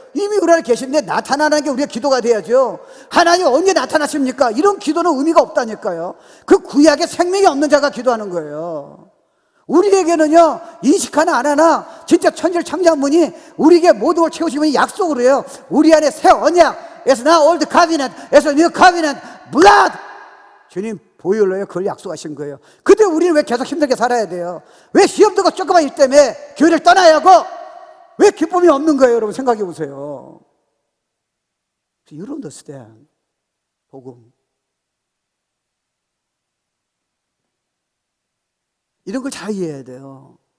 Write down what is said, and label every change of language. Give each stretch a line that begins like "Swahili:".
Korean: 이미 우리 안에 계신데 나타나는 게 우리가 기도가 돼야죠. 하나님 언제 나타나십니까? 이런 기도는 의미가 없다니까요. 그 구약에 생명이 없는 자가 기도하는 거예요. 우리에게는요 인식하나 안 하나 진짜 천지를 창조한 분이 우리에게 모든 걸 채우신 분이 약속을 해요. 우리 안에 새 언약,
English: It's not old covenant, It's a new covenant, blood.
Korean: 주님 보혈로요 그걸 약속하신 거예요. 근데 우리는 왜 계속 힘들게 살아야 돼요? 왜 시험 들고 조그만 일 때문에 교회를 떠나야 하고 왜 기쁨이 없는 거예요? 여러분 생각해 보세요.
English: You don't understand.
Korean: 복음 이런 걸 잘 이해해야 돼요.